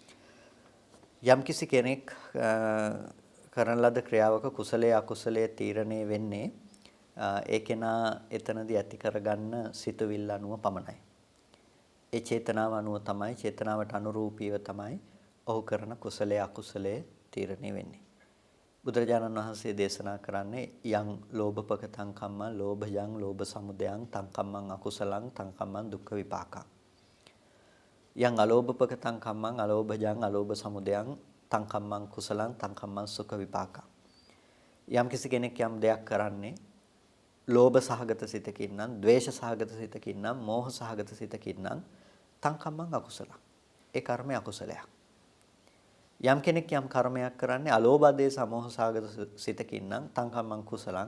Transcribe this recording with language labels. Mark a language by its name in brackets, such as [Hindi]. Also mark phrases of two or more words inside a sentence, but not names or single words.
[Sinhala] යම්කිසි කෙනෙක් කරන ලද ක්‍රියාවක කුසලයේ අකුසලයේ තීරණය වෙන්නේ ඒ කෙනා එතනදී ඇති කරගන්න සිතුවිල්ල අනුව පමණයි. ඒ චේතනාව අනුව තමයි, චේතනාවට අනුරූපීව තමයි ඔහු කරන කුසලයේ අකුසලයේ තීරණය වෙන්නේ. බුදුරජාණන් වහන්සේ දේශනා කරන්නේ [Pali] යං ලෝභපකතං කම්මං ලෝභයං ලෝභ සමුදයං තං කම්මං අකුසලං තං කම්මං දුක්ඛ විපාකං. යං අලෝභපකතං කම්මං අලෝභයං අලෝභ සමුදයං තං කම්මං කුසලං තං කම්මං සුඛ විපාකං. [Sinhala] යම් කිසි කෙනෙක් යම් දෙයක් කරන්නේ ලෝභ සහගත සිතකින් නම්, ද්වේෂ සහගත සිතකින් නම්, මෝහ සහගත සිතකින් නම් [Pali] තං කම්මං අකුසලං. [Sinhala] ඒ කර්මය අකුසලයක්. යම් කෙනෙක් යම් කර්මයක් කරන්නේ අලෝභ දේශ සමෝහ සහගත සිතකින් නම් [Pali] තං කම්මං කුසලං.